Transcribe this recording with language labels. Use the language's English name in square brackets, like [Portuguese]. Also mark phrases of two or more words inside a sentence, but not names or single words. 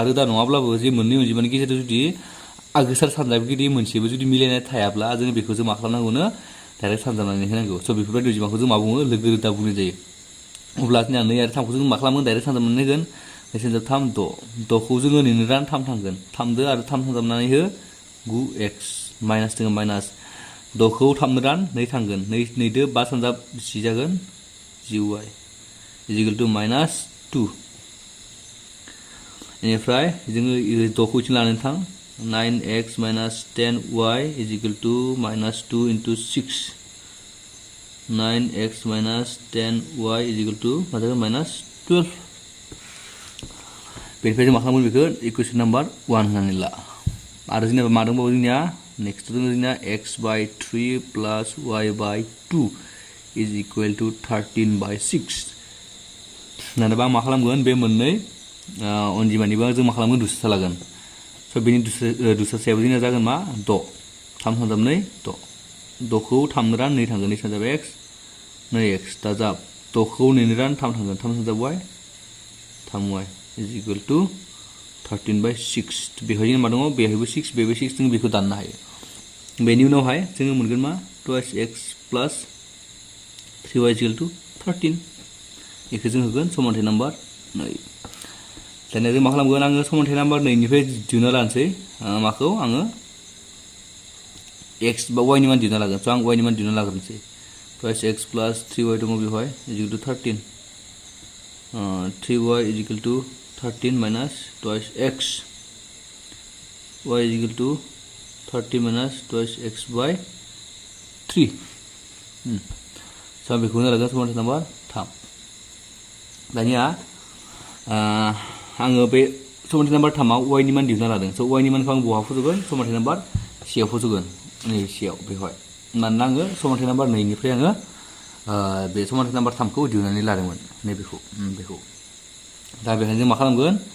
[Bodo] रोदा नङाब्लाबो जे मोननै अनजिमानि गेजेराव जुदि आगोसार सानजाबगिरि मोनसेबो जुदि मिलायनाय थायाब्ला जों बेखौ जों मा खालामनांगौनो डाइरेक्ट सानजाबनानै होनांगौ स' बेफोरबायदि अनजिमाखौ जों मा बुङो लोगो रोदा बुंनाय जायो अब्ला जोंना 2 आरो 3खौ जों मा खालामगोन डाइरेक्ट सानजाबनानै होगोन 3 6खौ जोङो 2 रान 3 थांगोन 3 आरो 3 सानजाबनानै हो 9x माइनास दङ माइनास 6खौ 3 रान 2 थांगोन 2 दो 5 सानजाब 10 जागोन [English] 10y is equal to minus 2 [Bodo] बेनिफ्राय जोङो 6खौ इथिं लानानै थां [English] 9x minus 10y is equal to minus 2 into 6 9x minus 10y is equal to [Bodo] मा जागोन [English] minus 12 [Bodo] बेनिफ्राय जों मा खालामगोन बेखौ इकुवेसन नाम्बार 1 होननानै ला आरो जेनेबा मा दंबावो जोंनिया नेक्स्ट दङ जोंनिया [English] x by 3 plus y by 2 is equal to 13 by 6 [Bodo] दानिया मा खालामगोन बे मोननै अनजिमानिबा जों मा खालामगोन दुस्रा लागोन स' बेनि दुस्रासायाबो जोंनिया जागोन मा 6 3 सानजाब 2 6 6खौ 3 रान 2 थांगोन 2 सानजाब x 2x दाजाब 6खौ 2 रान 3 थांगोन 3 सानजाब y 3y [English] is equal to 13 by 6 [Bodo] बेवहाय मा दङ बेवहायबो 6 बेबो 6 जों बेखौ दाननो हायो बेनि उनावहाय जोङो मोनगोन मा [English] 2x plus 3y is equal to 13 [Bodo] बेखौ जों होगोन समानथाय नाम्बार 2 दानिया जों मा खालामगोन आङो समानथाय नाम्बार 2 निफ्राय दिहुनना लानोसै माखौ आङो x बा y नि मान दिहुनना लागोन स' आं y नि मान दिहुनना लाग्रोनोसै [English] 2x plus 3y [Bodo] दङ बेवहाय [English] is equal to 13 3y is equal to 13 minus twice x y is equal to 30 minus twice x by 3 [Bodo] स' बेखौ लागोन समानथाय नाम्बार 3 दानिया आङो बे समानथाय नाम्बार 3 आव y नि मान दिहुनना लादों स' y नि मानखौ आं बहा फज'गोन समानथाय नाम्बार c आव फज'गोन नै c आव बेवहाय मानोना आङो समानथाय नाम्बार 2 निफ्राय आङो बे समानथाय नाम्बार 3 खौ दिहुननानै लादोंमोन बेखौ दा बेखायनो जों मा खालामगोन